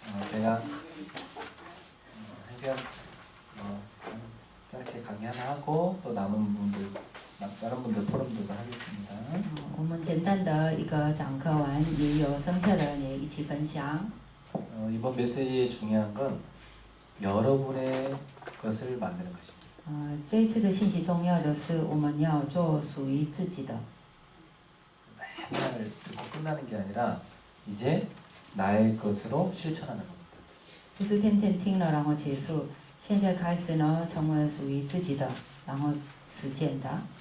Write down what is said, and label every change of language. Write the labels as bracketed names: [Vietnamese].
[Korean] 제가 1시간 짧게 강의 하나 하고 또 남은 분들 다른 분들 토론도 하겠습니다. [Chinese] 我们简单的一个讲课完，也有剩下的人也一起分享。 [Korean] 이번 메시지의 중요한 건 여러분의 것을 만드는 것입니다. [Chinese] 这一次的信息重要的是，我们要做属于自己的。 [Korean] 맨날 듣고 끝나는 게 아니라 이제 나의 것으로 실천하는 겁니다. [Chinese] 不是天天听了然后结束，现在开始呢，成为属于自己的，然后实践的。